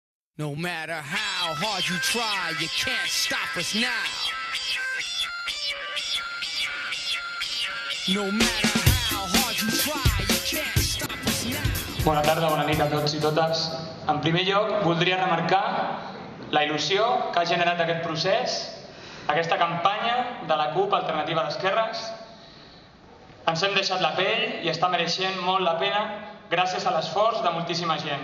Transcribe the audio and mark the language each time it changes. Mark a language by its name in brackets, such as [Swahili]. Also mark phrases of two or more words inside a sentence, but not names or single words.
[English] No matter how hard you try, you can't stop us now. No matter how hard you try, you can't stop us now. [Catalan] Bona tarda, bona nit a tots i totes. En primer lloc, voldria remarcar la il·lusió que ha generat aquest procés, aquesta campanya de la CUP Alternativa d'Esquerres. Ens hem deixat la pell i està mereixent molt la pena gràcies a l'esforç de moltíssima gent.